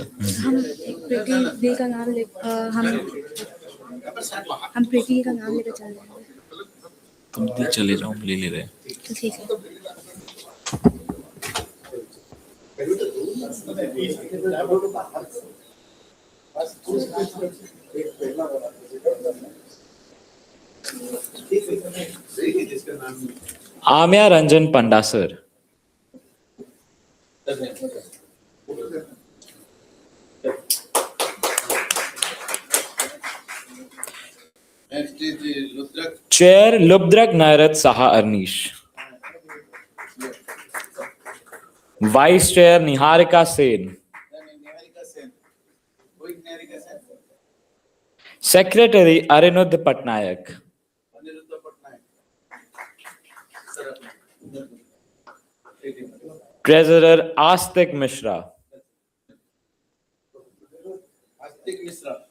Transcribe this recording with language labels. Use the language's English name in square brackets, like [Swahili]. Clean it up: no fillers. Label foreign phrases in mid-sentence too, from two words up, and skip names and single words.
[Hindi] हम प्रीति दी का नाम ले हम प्रीति का नाम लेकर चल रहे हैं तुम भी चले जाओ हम ले ले रहे हैं ठीक है [English] Amya Ranjan Panda, sir. Next is Ludrak. Chair Lubdrak Nairat Saha Arnish. Vice Chair Niharika Sen. Niharika Sen. Who is Niharika Sen? Secretary Arinud Patnaik. Aniruddha Patnaik. Treasurer Astik Mishra. Astik Misra.